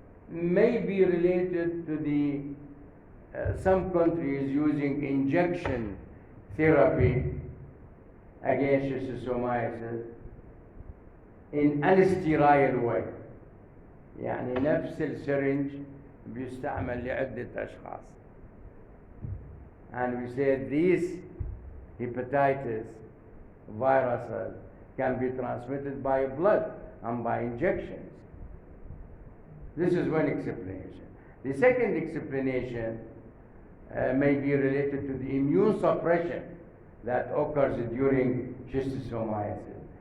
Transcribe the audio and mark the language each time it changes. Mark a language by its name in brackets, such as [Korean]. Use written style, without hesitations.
[English] May be related to the some countries using injection therapy against schistosomiasis in unsterile way. [Arabic] يعني نفس السرنج بيستعمل لعدة أشخاص. [English] And we said these hepatitis viruses can be transmitted by blood and by injections. This is one explanation. The second explanation may be related to the immune suppression that occurs during schistosomiasis.